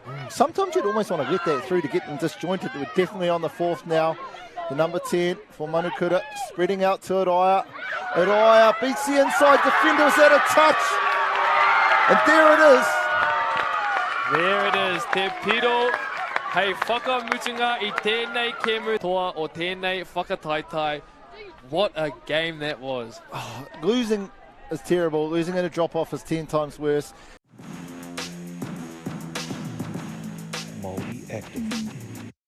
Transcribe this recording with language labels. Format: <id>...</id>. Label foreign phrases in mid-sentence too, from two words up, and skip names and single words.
<en>Sometimes you'd almost want to let that through to get them disjointed. We're definitely on the 4th now. The number 10 for Manukura, spreading out to Araya. Araya beats the inside defender, was out of touch. And there it is. There it is.</en> <mi>Te piro hei whakamutunga I tēnei kēmu toa o tēnei whakataitai.</mi> <en>What a game that was. Oh, losing is terrible. Losing in a drop-off is 10 times worse. Māori Active.</en>